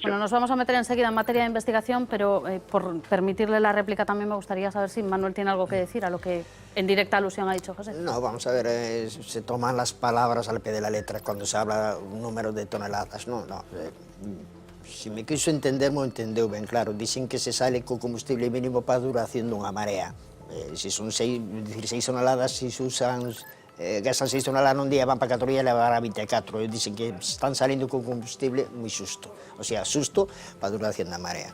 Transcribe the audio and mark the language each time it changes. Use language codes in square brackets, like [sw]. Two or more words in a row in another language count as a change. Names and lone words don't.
[es] Bueno, nos vamos a meter enseguida en materia de investigación, pero por permitirle la réplica también me gustaría saber si Manuel tiene algo que decir a lo que en directa alusión ha dicho José. No, vamos a ver, se toman las palabras al pie de la letra cuando se habla un número de toneladas. No. Si me quiso entender, [gl] me entendeu ben claro. [es] Dicen que se sale con combustible mínimo para [gl] duración dunha marea. [es] Si son 6 toneladas, si se usan, gastan 6 toneladas un día, van para 4 días, [gl] levar a 24. [es] Dicen que están saliendo con combustible [gl] moi xusto. [es] O sea, [gl] xusto para duración da marea.